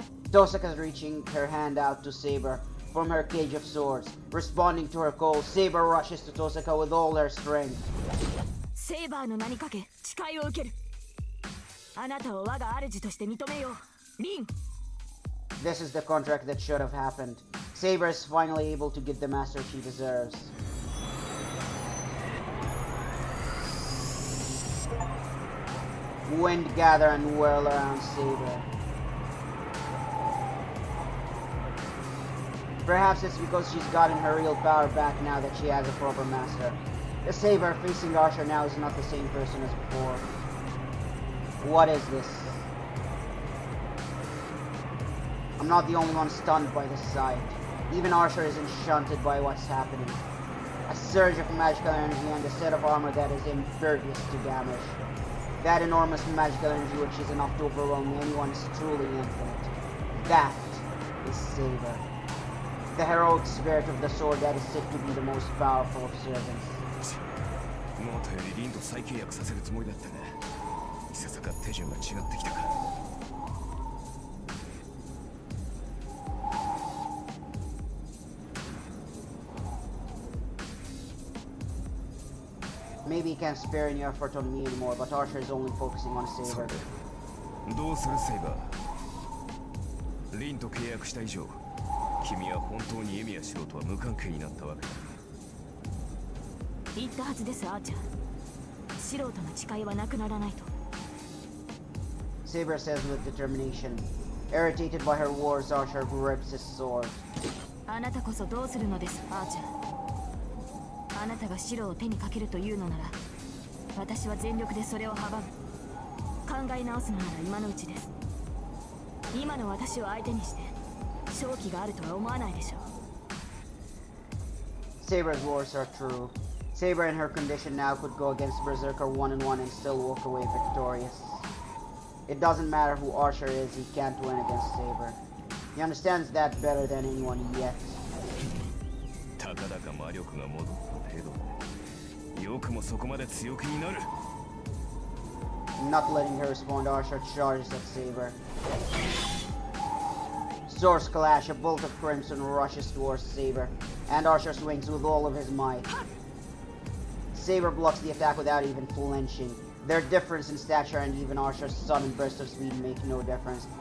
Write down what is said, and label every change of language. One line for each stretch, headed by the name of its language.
English: Tosika's reaching her hand out to Saber from her cage of swords. Responding to her call, Saber rushes to Tosika with all her strength.
Japanese: Saber の名にかけ誓いを受ける。あなたを我が主として認めよう。リン。
English: This is the contract that should have happened. Saber is finally able to get the master she deserves. Wind gather and whirl around Saber. Perhaps it's because she's gotten her real power back now that she has a proper master. The Saber facing Archer now is not the same person as before. What is this? I'm not the only one stunned by this sight. Even Archer is enchanted by what's happening. A surge of magical energy and a set of armor that is impervious to damage. That enormous magical energy which is enough to overwhelm anyone is truly infinite. That is Saber. The heroic spirit of the sword that is said to be the most powerful of servants.
Japanese: 思ったよりリンと再契約させるつもりだったが、いささか手順が違ってきたか。
English: Maybe he can't spare any effort on me anymore, but Archer is only focusing on Saber.
Japanese: どうするセイバー。リンと契約した以上、君は本当にエミヤシロとは無関係になったわけだ。言ったはずです、アーチャー。素人の誓いはなくならないと。
English: Saber says with determination. Irritated by her words, Archer grips his sword.
Japanese: あなたこそどうするのです、アーチャー。あなたが白を手にかけるというのなら、私は全力でそれを阻む。考え直すのなら今のうちです。今の私を相手にして勝機があるとは思わないでしょう。
English: Saber's words are true. Saber in her condition now could go against Berserker 1-on-1 and still walk away victorious. It doesn't matter who Archer is, he can't win against Saber. He understands that better than anyone yet.
Japanese: たかだか魔力が戻った程度で、よくもそこまで強気になる。
English: Not letting her respond, Archer charges at Saber. Swords clash, a bolt of crimson rushes towards Saber, and Archer swings with all of his might. Saber blocks the attack without even flinching. Their difference in stature and even Archer's sudden burst of speed make no difference.